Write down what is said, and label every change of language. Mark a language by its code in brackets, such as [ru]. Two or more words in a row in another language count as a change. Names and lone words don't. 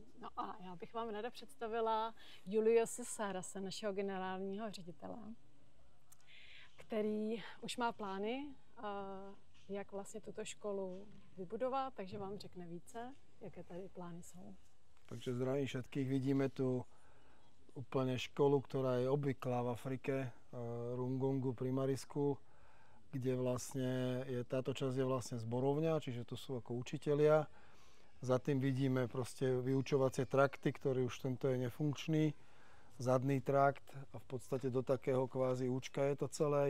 [cs] No a já bych vám ráda představila Juliuse Sarase, našeho generálního ředitele, který už má plány, jak vlastně tuto školu vybudovat, takže vám řekne více, jaké tady plány jsou. [sk] Takže zdravím všetkých. Vidíme tu úplne školu, ktorá je obvyklá v Afrike, Rungungu Primary School, kde vlastne táto časť je vlastne zborovňa, čiže tu sú ako učitelia. Za tým vidíme proste vyučovacie trakty, ktorý už tento je nefunkčný, zadný trakt a v podstate do takého kvázi účka je to celé.